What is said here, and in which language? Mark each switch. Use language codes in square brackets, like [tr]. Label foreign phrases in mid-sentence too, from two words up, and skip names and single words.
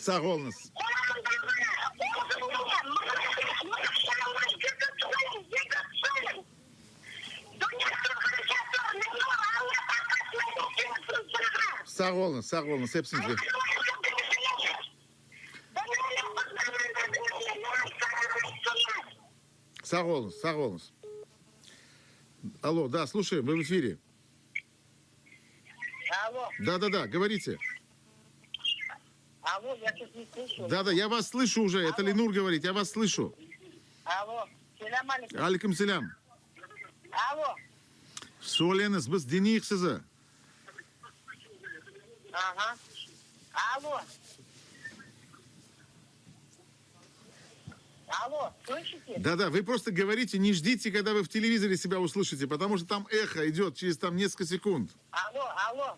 [crh] Sağ olunuz. Sağ olunuz, sağ olunuz. Hepsiniz. Sağ olunuz, sağ olunuz. [ru] Алло, да, слушаем, вы в эфире. Алло, Да-да-да, говорите. алло, я тут не слышу. Да-да, я вас слышу уже. Это Ленур говорит, я вас слышу. Алло, [crh] selam aleyküm. [ar] عليكم السلام. [ru] Алло, [crh] Söyleyiniz, biz dinleyik sizi. [ru] ага. Алло. Алло, слышите? Да-да, вы просто говорите, не ждите, когда вы в телевизоре себя услышите, потому что там эхо идет через там несколько секунд. Алло, алло.